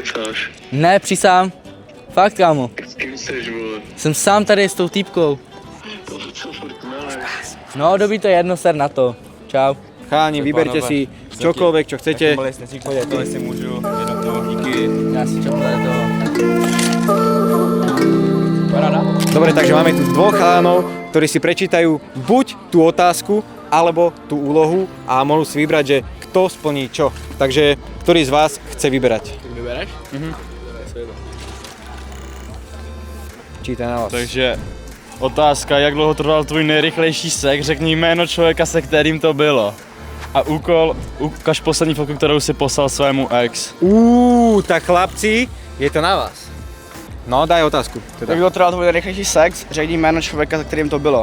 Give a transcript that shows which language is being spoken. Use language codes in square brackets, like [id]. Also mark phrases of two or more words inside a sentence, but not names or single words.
[cs] kecáš? Ne, přísám. Fakt, kámo. S kým seš, vole? Jsem sám tady s tou týpkou. Co furt meleš? No, dobrý, to je jedno, ser na to. Čau. [sk] Cháni, vyberte si čokoľvek, čo chcete. [cs] Malý snesík, pojď, to jestli můžu, jedno to, díky. Já si čokoládu toho. [sk] Dobre, takže máme tu dvoch chalanov, ktorí si prečítajú buď tú otázku, alebo tú úlohu a môžu si vybrať, že kto splní čo. Takže, ktorý z vás chce vyberať? Vybereš? Čítaj na vás. [cs] Takže otázka, jak dlouho trval tvůj nejrychlejší sex, řekni jméno člověka, se kterým to bylo. A úkol, ukaž poslední fotku, kterou si poslal svému ex. [sk] Tak chlapci, je to na vás. No, daj otázku. Teda. [cs] Jak dlouho trval tvůj nejrychlejší sex, řekni jméno člověka, se kterým to bylo.